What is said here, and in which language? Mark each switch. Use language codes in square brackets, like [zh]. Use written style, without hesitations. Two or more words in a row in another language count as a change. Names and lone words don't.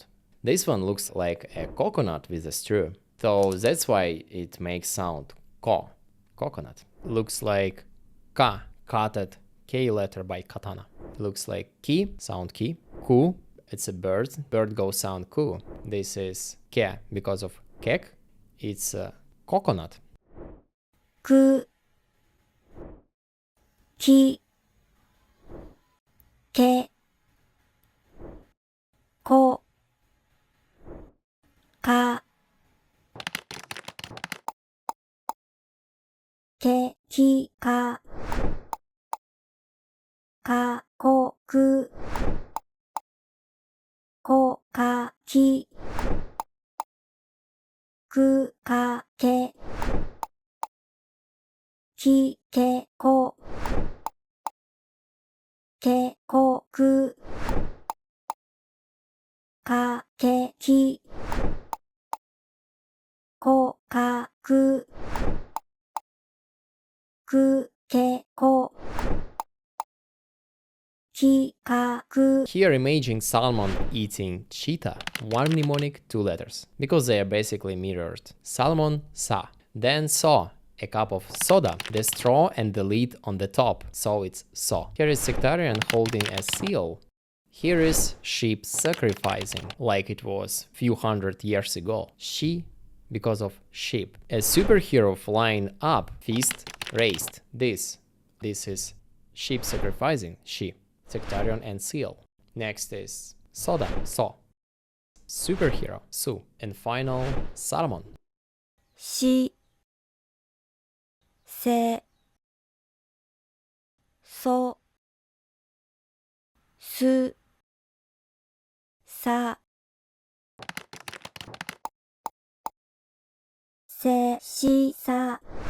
[en] This one looks like a coconut with a straw, so that's why it makes sound ko, coconut. Looks like ka, cutted K letter by katana. Looks like ki, sound ki. Ku, it's a bird. Bird goes sound ku. This is ke because of kek. It's a coconut. [ja] く、き、け、こ、か、け、き、か, こ、く、こ、か、き、く、か、け、き、け、こ, け、こ、く, かけきこかくくけこきかく [en] Here imaging salmon eating cheetah. One mnemonic, two letters, because they are basically mirrored. Salmon, sa. Then saw, a cup of soda, the straw and the lid on the top, so it's so. Here is sectarian holding a seal. Here is sheep sacrificing, like it was few hundred years ago. She, because of sheep. A superhero flying up, fist raised. This is sheep sacrificing, she. Sectarian and seal. Next is soda, so. Superhero, su. And final, salmon. [ja] し せ そ す さ せ し さ